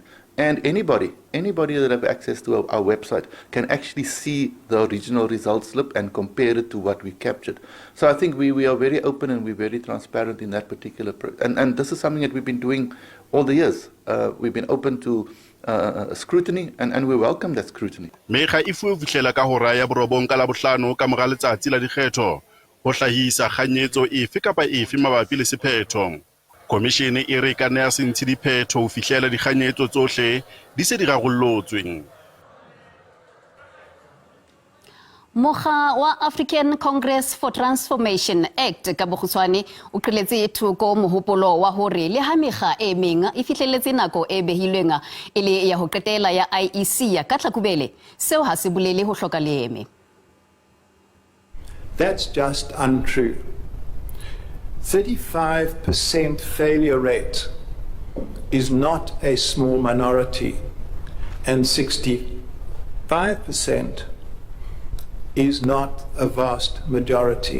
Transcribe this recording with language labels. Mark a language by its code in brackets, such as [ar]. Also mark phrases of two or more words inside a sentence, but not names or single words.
[en] And anybody that have access to our website can actually see the original result slip and compare it to what we captured. So I think we are very open and we're very transparent in that particular and this is something that we've been doing all the years. We've been open to scrutiny and we welcome that scrutiny. [st] Mekga e fu fihlela ka hora ya borobong ka la bohlano ka mora letsatsi la dikgetho ho hlahisa kganyetso efe kapa efe mabapi le sephetho. Komishene e re ka nea sentse diphetho ho fihlela dikganyetso tsohle di se di rarollotsweng. Mokga wa African Congress for Transformation Act ka bokgutshwane o qeletse thoko mohopolo wa hore le ha mekga e meng e fihlelletse nako e behilweng e le ya ho qetela ya IEC ya ka tlakubele seo ha se bolele ho hloka leeme. [en] That's just untrue. 35% failure rate is not a small minority, and 65% is not a vast majority.